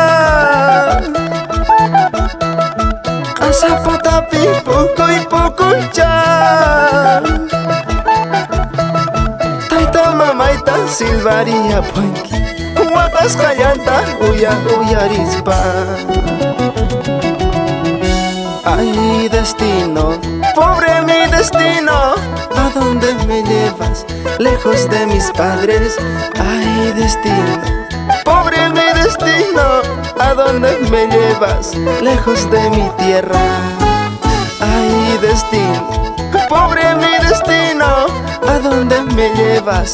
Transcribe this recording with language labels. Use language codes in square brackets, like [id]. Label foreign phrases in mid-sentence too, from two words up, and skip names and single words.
[qu] Qasapatapi pukuy pukuycha. Tayta mamayta silvaria puanki. Waqasqallanta uyarispa. [es] Ay destino, pobre mi destino, ¿a dónde me llevas? Lejos de mis padres. Ay destino, pobre mi destino, ¿a dónde me llevas? Lejos de mi tierra. Ay destino, pobre mi destino, ¿a dónde me llevas?